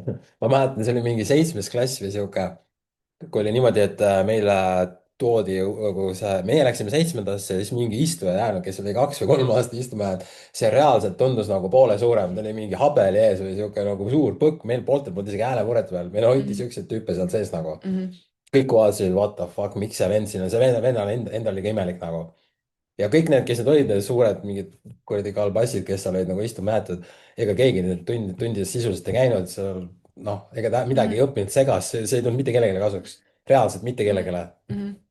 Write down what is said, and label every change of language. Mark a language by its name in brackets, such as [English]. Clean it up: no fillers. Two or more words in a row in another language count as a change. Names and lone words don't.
[Estonian] ma mäletan, see oli mingi 7. klass või sihuke, kui oli niimoodi, et meile toodi nagu see, meie läksime 7. ja siis mingi istuja jäänud, kes oli 2 või 3 aastat istuma jäänud, see reaalselt tundus nagu poole suurem, ta oli mingi habeli ees või sihuke nagu suur põkk, meil pooltel polnud isegi häälemuret veel, meil hoiti Mhm, siukseid tüüpe seal sees nagu. mhm, kõik vaatasid, [English] what the fuck, [Estonian] miks see vend siin on, see vennal endal oli ka imelik nagu. ja kõik need, kes need olid, need suured mingid kuradi kalbassid, kes seal olid nagu istuma jäetud, ega keegi neid tundides sisuliselt ei käinud seal, noh, ega ta midagi mhm, ei õppinud segas, see ei tulnud mitte kellelegi kasuks, reaalselt mitte mhm, kellelegi. mhm.